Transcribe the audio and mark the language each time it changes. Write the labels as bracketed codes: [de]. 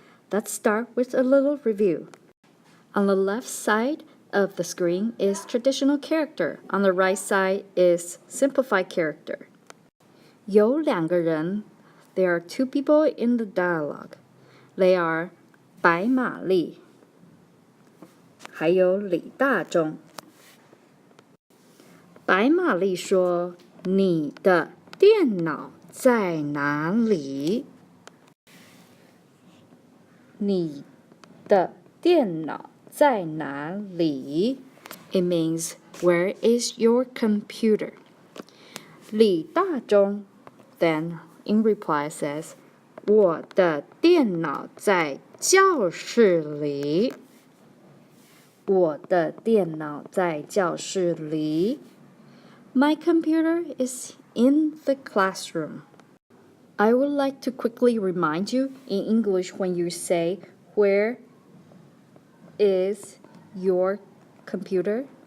[en] Let's start with a little review. On the left side of the screen is traditional character. On the right side is simplified character. [zh] 有两个人。 [en] There are two people in the dialogue. They are 白玛丽还有李大中。 [zh] 白玛丽说：“你的电脑在哪里？” 你的电脑在哪里？ [en] It means where is your computer? 李大中 then in reply says, [zh] 我的电脑在教室里。我的电脑在教室里。 [en] My computer is in the classroom. I would like to quickly remind you in English when you say, where is your computer?